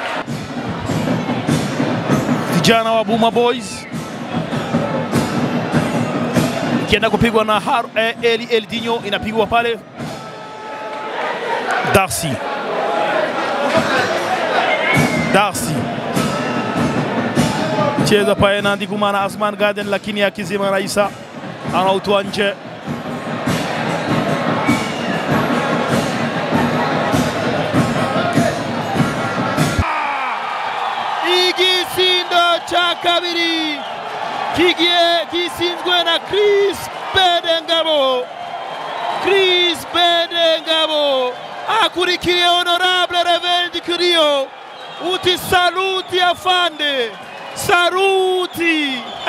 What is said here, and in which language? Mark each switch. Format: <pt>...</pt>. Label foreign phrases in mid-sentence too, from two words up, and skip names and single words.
<sw>Vijana wa Buma Boys ikienda kupigwa na Erdinho, inapigwa pale Darcy cheza pale na Ndikumana Asman Garden, lakini akizima Raisa anautoa nje.</sw> <rn>Igisindo cha kabiri gisinzwe na Chris Bedengabo akurikiye Honorable Reverend Kurio uti saluti afande, saluti.</rn>